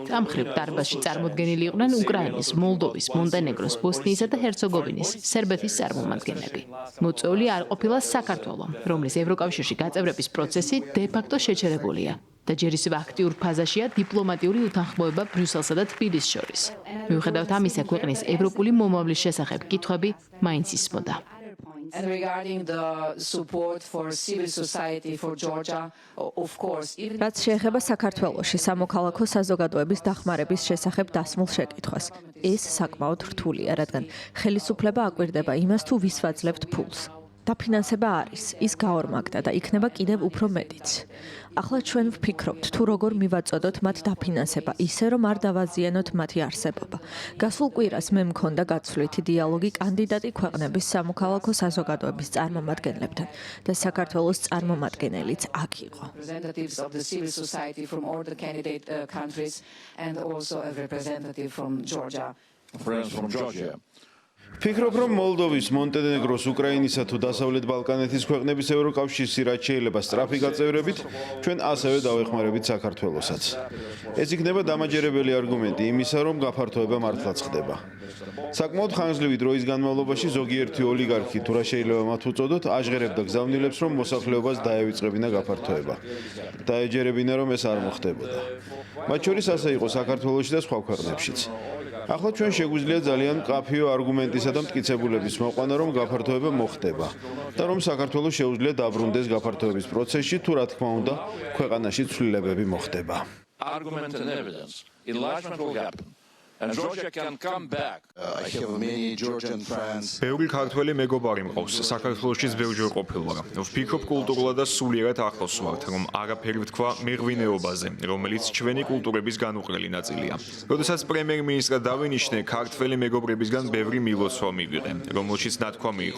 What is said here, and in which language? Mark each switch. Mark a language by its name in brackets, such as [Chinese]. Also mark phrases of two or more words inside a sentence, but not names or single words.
[Georgian] ამ მხრივ დარბაზში წარმოდგენილი იყვნენ უკრაინის, მოლდოვის, მონტენეგროს, ბოსნიისა და ჰერცეგოვინის, სერბეთის წარმომადგენლები. მოწვეული არ ყოფილა საქართველო, რომლის ევროკავშირში გაწევრების პროცესი დე-ფაქტო შეჩერებულია და ჯერ ისევ აქტიურ ფაზაშია დიპლომატიური უთანხმოება ბრიუსელსა და თბილისს შორის. მიუხედავად ამისა, ქვეყნის ევროპული მომავლის შესახებ კითხვები მაინც ისმოდა. [English] And regarding the support for civil society for Georgia, of course, [Georgian] რაც შეეხება საქართველოში სამოქალაქო საზოგადოების დახმარების შესახებ დასმულ შეკითხვას, ეს საკმაოდ რთულია, რადგან ხელისუფლება აკვირდება იმას, თუ ვის ვაძლევთ ფულს. დაფინანსება არის, ის გაორმაგდა და იქნება კიდევ უფრო მეტიც. ახლა ჩვენ ვფიქრობთ, თუ როგორ მივაწოდოთ მათ დაფინანსება, ისე რომ არ დავაზიანოთ მათი არსებობა. გასულ კვირას მე მქონდა გაცვლითი დიალოგი კანდიდატი ქვეყნების სამოქალაქო საზოგადოების წარმომადგენლებთან და საქართველოს წარმომადგენელიც აქ იყო. [English] representatives of the civil society from all the candidate countries and also a representative from Georgia. Friends from Georgia. [Georgian] Ფიქრობ, რომ მოლდოვის, მონტენეგროს, უკრაინისა თუ დასავლეთ ბალკანეთის ქვეყნების ევროკავშირში რაც შეიძლება სწრაფი გაწევრებით, ჩვენ ასევე დავეხმარებით საქართველოსაც. ეს იქნება დამაჯერებელი არგუმენტი იმისა, რომ გაფართოება მართლაც ხდება. საკმაოდ ხანგრძლივი დროის განმავლობაში ზოგიერთი ოლიგარქი თუ რა შეიძლება მათ უწოდოთ, აჟღერებდა გზავნილებს, რომ მოსახლეობას დაევიწყებინა გაფართოება. დაეჯერებინა, რომ ეს არ მოხდებოდა. მათ შორის ასე იყო საქართველოში და სხვა ქვეყნებშიც. ახლა ჩვენ შეგვიძლია ძალიან მკაფიო არგუმენტისა და მტკიცებულების მოყვანა, რომ გაფართოება მოხდება და რომ საქართველოს შეუძლია დაბრუნდეს გაფართოების პროცესში, თუ რა თქმა უნდა, ქვეყანაში ცვლილებები მოხდება. [English] Argument and evidence. Enlargement will happen. And Georgia can come back. I have many Georgian friends. [Georgian] ბევრი ქართველი მეგობარი მყავს, საქართველოშიც ბევრჯერ ყოფილ ვარ. ვფიქრობ კულტურულად და სულიერად ახლოს ვართ, რომ არაფერი ვთქვა მეღვინეობაზე, რომელიც ჩვენი კულტურების განუყრელი ნაწილია. როდესაც პრემიერ-მინისტრად დავინიშნე, ქართველი მეგობრებისგან ბევრი მილოცვა მივიღე, რომელშიც ნათქვამი იყო.